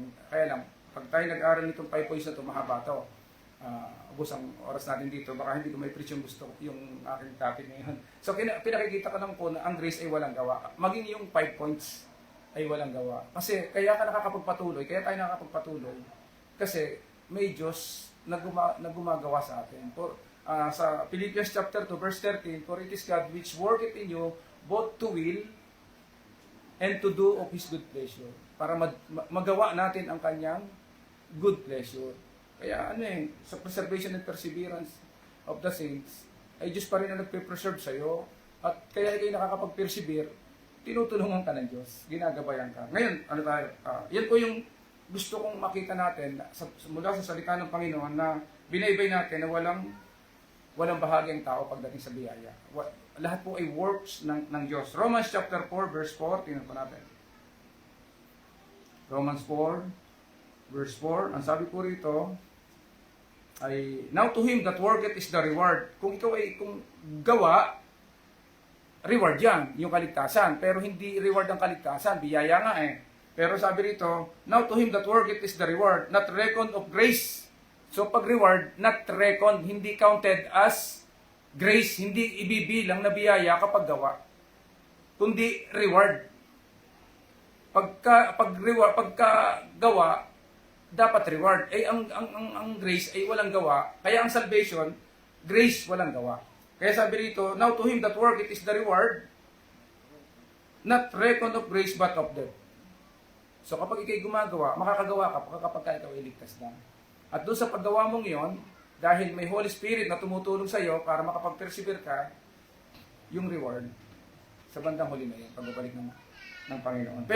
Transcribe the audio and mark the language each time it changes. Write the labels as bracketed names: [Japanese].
[Filipino] Kaya lang, pag tayo nag-aaral nitong 5 points na ito, mahaba ito. Ubus ang oras natin dito. Baka hindi ko may preach yung gusto, yung aking topic ngayon. So pinakikita ko lang po na ang grace ay walang gawa. Maging yung 5 points ay walang gawa. Kasi kaya ka nakakapagpatuloy, kaya tayo nakakapagpatuloy. Kasi may Diyos na gumagawa sa atin. [English] Sa Philippians chapter 2 verse 13, for it is God which worketh in you both to will and to do of His good pleasure. [Filipino] Para magawa natin ang kanyang good pleasure. Kaya sa preservation and perseverance of the saints, ay Diyos pa rin ang nagpe-preserve sa'yo. At kaya kayo nakakapag-persevere, tinutulungan ka ng Diyos. Ginagabayan ka. Ngayon, yan po yung gusto kong makita natin mula sa salita ng Panginoon na binaybay natin na walang bahagyang tao pagdating sa biyaya. Lahat po ay works ng Diyos. Romans chapter 4, verse 4, tingnan po natin. [English] Romans 4, verse 4, [Filipino] ang sabi po rito, [English] ay, now to him that worketh is the reward. [Filipino] Kung ikaw ay gawa, reward yan, yung kaligtasan. Pero hindi reward ang kaligtasan, biyaya nga Pero sabi rito, [English] now to him that worketh is the reward, not reckoned of grace. [Filipino] So pag reward, [English] not reckoned, [Filipino] hindi counted as grace, hindi ibibilang na biyaya kapag gawa. Kundi reward. Pagka gawa, dapat reward. Ang grace ay walang gawa. Kaya ang salvation, grace walang gawa. Kaya sabi rito, [English] now to him that worketh is the reward, not reckoned of grace but of debt. [Filipino] So kapag ikay gumagawa, makakagawa ka kapag ikaw iligtas na. At doon sa paggawa mong yon, dahil may Holy Spirit na tumutulong sa iyo para makapag-persevere ka, yung reward sa bandang huli na yun, pagbabalik ng Panginoon.